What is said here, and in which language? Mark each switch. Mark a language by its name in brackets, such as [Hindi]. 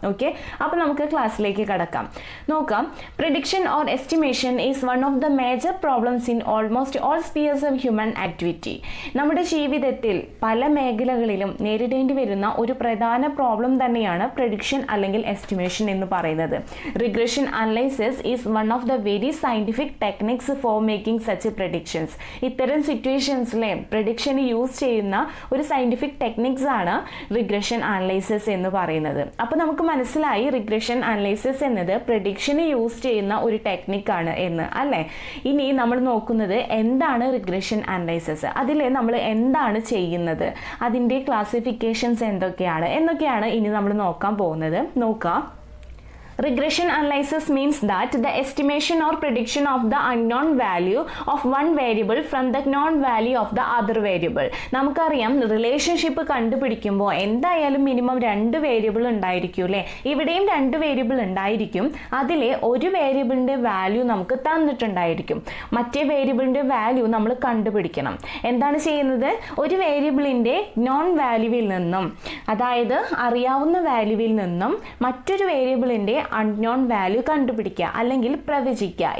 [English] okay, [Malayalam] അപ്പോൾ നമുക്ക് ക്ലാസ്സിലേക്ക് കടക്കാം. നോക്കാം. [English] Prediction or estimation is one of the major problems in almost all spheres of human activity. [Malayalam] നമ്മുടെ ജീവിതത്തിൽ പല മേഖലകളിലും നേരിടേണ്ടി വരുന്ന ഒരു പ്രധാന പ്രോബ്ലം തന്നെയാണ് പ്രിഡിക്ഷൻ അല്ലെങ്കിൽ എസ്റ്റിമേഷൻ എന്ന് പറയുന്നത്. [English] Regression analysis is one of the very scientific techniques for making such predictions. [Malayalam] ഇത്തരം സിറ്റുവേഷൻസിലെ പ്രഡിക്ഷൻ യൂസ് ചെയ്യുന്ന ഒരു സയന്റിഫിക് ടെക്നിക്സ് ആണ് റിഗ്രഷൻ അനലൈസിസ് എന്ന് പറയുന്നത്. അപ്പോൾ നമുക്ക് മനസ്സിലായി റിഗ്രഷൻ അനലൈസിസ് എന്നത് പ്രഡിക്ഷന് യൂസ് ചെയ്യുന്ന ഒരു ടെക്നിക്കാണ് എന്ന് അല്ലേ. ഇനി നമ്മൾ നോക്കുന്നത് എന്താണ് റിഗ്രഷൻ അനലൈസിസ്, അതിൽ നമ്മൾ എന്താണ് ചെയ്യുന്നത്, അതിൻ്റെ ക്ലാസിഫിക്കേഷൻസ് എന്നൊക്കെയാണ് ഇനി നമ്മൾ നോക്കാൻ പോകുന്നത്. നോക്കാം. [English] Regression analysis means that the estimation or prediction of the unknown value of one variable from the known value of the other variable. [Malayalam] നമുക്കറിയാം, റിലേഷൻഷിപ്പ് കണ്ടുപിടിക്കുമ്പോൾ എന്തായാലും മിനിമം 2 വേരിയബിൾ ഉണ്ടായിരിക്കും അല്ലേ. ഇവിടെയും 2 വേരിയബിൾ ഉണ്ടായിരിക്കും. അതിലെ ഒരു വേരിയബിളിൻ്റെ വാല്യൂ നമുക്ക് തന്നിട്ടുണ്ടായിരിക്കും. മറ്റേ വേരിയബിളിൻ്റെ വാല്യൂ നമ്മൾ കണ്ടുപിടിക്കണം. എന്താണ് ചെയ്യുന്നത്? ഒരു വേരിയബിളിൻ്റെ നോൺ വാല്യൂവിൽ നിന്നും, അതായത് അറിയാവുന്ന വാല്യൂവിൽ നിന്നും മറ്റൊരു വേരിയബിളിൻ്റെ അൺനോൺ വാല്യൂ കണ്ടുപിടിക്കുക അല്ലെങ്കിൽ പ്രവചിക്കുക.